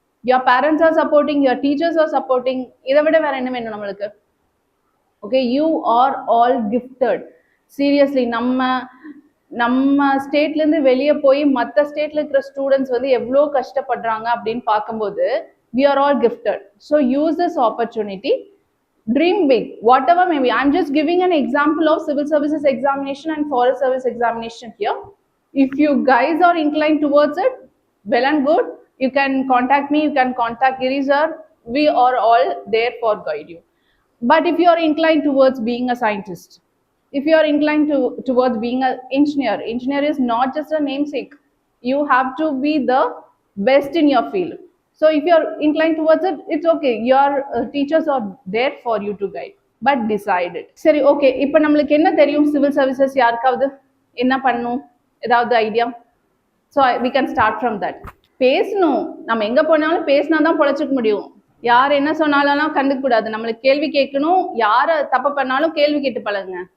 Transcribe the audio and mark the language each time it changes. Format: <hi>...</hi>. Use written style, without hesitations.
<en>Your parents are supporting, your teachers are supporting.</en> <ta>இதை விட வேற என்ன வேணும் நம்மளுக்கு?</ta> <en>Okay, you are all gifted.</en> <ta>Seriously நம்ம ஸ்டேட்லேருந்து வெளியே போய் மற்ற ஸ்டேட்ல இருக்கிற ஸ்டூடெண்ட்ஸ் வந்து எவ்வளோ கஷ்டப்படுறாங்க அப்படின்னு பார்க்கும்போது</ta> <en>we are all gifted. So use this opportunity. Dream big, whatever maybe. I'm just giving an example of civil services examination and forest service examination here. If you guys are inclined towards it, well and good. You can contact me, you can contact Giri sir. We are all there for guide you. But if you are inclined towards being a scientist, if you are inclined towards being an engineer is not just a namesake. You have to be the best in your field. So if you are inclined towards it, it's okay. Your teachers are there for you to guide. But decide it. சரி, okay.</en> <ta>இப்போ நம்மளுக்கு என்ன தெரியும் civil services? யாருக்காவது என்ன பண்ணணும், ஏதாவது idea?</ta> <en>So we can start from that.</en> <ta>பேசணும். நம்ம எங்கே போனாலும் பேசினா தான் பொழைச்சிக்க முடியும். யார் என்ன சொன்னாலும் கண்டுக்க கூடாது. நம்மளுக்கு கேள்வி கேட்கணும். யாரை தப்பு பண்ணாலும் கேள்வி கேட்டு பழகுங்க.</ta>